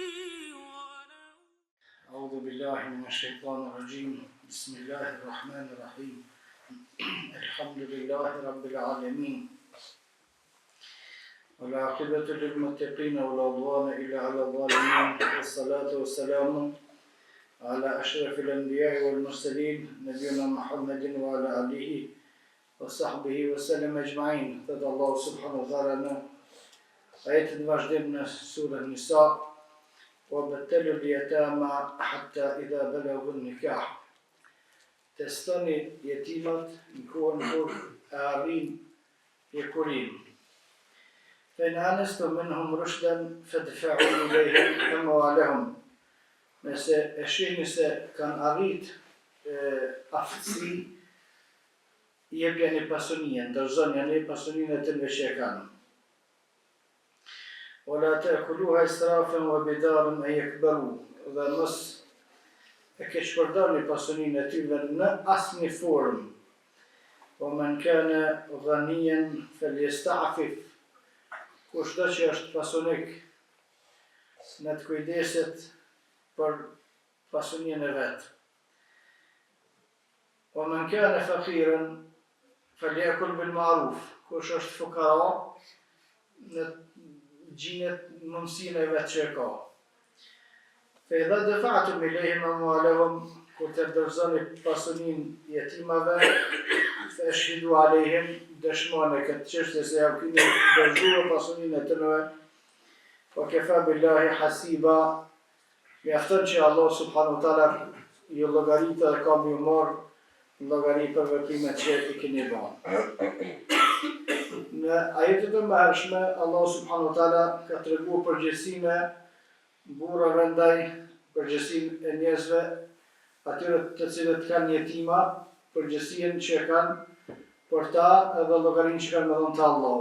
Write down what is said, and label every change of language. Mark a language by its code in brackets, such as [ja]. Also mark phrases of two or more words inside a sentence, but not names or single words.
[ar] أعوذ بالله من الشيطان الرجيم بسم الله الرحمن الرحيم الحمد لله رب العالمين والعاقبة للمتقين ولا عدوان إلا على الظالمين والصلاة والسلام على أشرف الأنبياء والمرسلين نبينا محمد وعلى آله وصحبه وسلم أجمعين. [sq] Thëtë Allahu [ar] سبحانه وتعالى [sq] në ajetin vazhdim në surën Nisa [ar] وَبَتَّلُوا الْيَتَامَى حَتَّى إِذَا بَلَغُوا النِّكَاحَ. [sq] Testoni jetimat në kohën kur e arrin jekurin. [ar] فَإِنْ آنَسْتُم مِّنْهُمْ رُشْدًا فَادْفَعُوا إِلَيْهِمْ أَمْوَالَهُمْ. [sq] Nëse e shihni se kanë arrit aftësi, jepjeni pasurinë, dorëzoni pasurinë e tyre që e kanë. [ar] وَلَا تَأْكُلُوهَا إِسْرَافًا وَبِدَارًا أَنْ يَكْبَرُوا. [sq] Dhe mos e keqpërdorni pasurinë e tyre në asnjë formë. [ar] وَمَنْ كَانَ غَنِيًّا فَلْيَسْتَعْفِفْ. [sq] Kushdo që është pasunik në të kujdeset për pasurinë e vet. [ar] وَمَنْ كَانَ فَقِيرًا فَلْيَأْكُلْ بِالْمَعْرُوفِ. [sq] Kush është fukara në gjinet mundësinë e vet që e ka. [ar] فَإِذَا دَفَعْتُمْ إِلَيْهِمْ أَمْوَالَهُمْ. [sq] Kur të dorëzoni pasurinë jetimave, [ar] فَأَشْهِدُوا عَلَيْهِمْ. [sq] Dëshmoni këtë çështje se ja keni dorëzuar pasurinë e tyre. [ar] وَكَفَى بِاللَّهِ حَسِيبًا. [sq] Mjafton që Allah [ar] سبحانه وتعالى [sq] ju llogaritë dhe ka më marr llogari për veprimet që i keni bërë. Në ajetet e mëhershme, Allah [ar] سبحانه وتعالى [sq] ka treguar përgjegjësinë burrave ndaj përgjegjësinë e njerëzve, atyre të cilët kanë jetima, përgjegjësinë që kanë për ta edhe llogarinë që kanë me dhënë të Allahu.